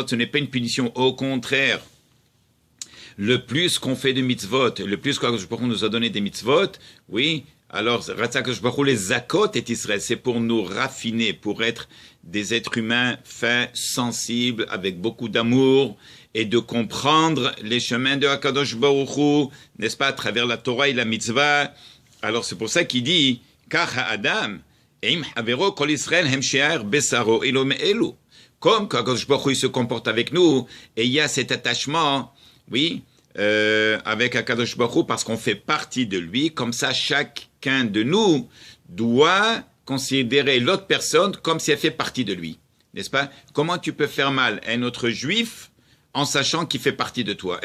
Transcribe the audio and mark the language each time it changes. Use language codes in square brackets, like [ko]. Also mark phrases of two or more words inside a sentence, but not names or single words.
[fr] Ce n'est pas une punition, au contraire. Le plus qu'on fait de mitzvot, le plus qu' [he] הקדוש ברוך הוא [fr] nous a donné des mitzvot, oui, alors, [he] הקדוש ברוך הוא, [fr] les zakot et Israël, c'est pour nous raffiner, pour être des êtres humains fins, sensibles, avec beaucoup d'amour, et de comprendre les chemins de [he] הקדוש ברוך הוא, [fr] n'est-ce pas, à travers la Torah et la mitzvah. Alors, c'est pour ça qu'il dit, [he] כך האדם עם חברו כל ישראל הם שאר בשרו אלו מאלו. [fr] Comme [he] הקדוש ברוך הוא [fr] se comporte avec nous, et il y a cet attachement, oui, avec [he] הקדוש ברוך הוא, [fr] parce qu'on fait partie de lui, comme ça, chacun de nous doit considérer l'autre personne comme si elle fait partie de lui, n'est-ce pas? Comment tu peux faire mal à un autre juif en sachant qu'il fait partie de toi?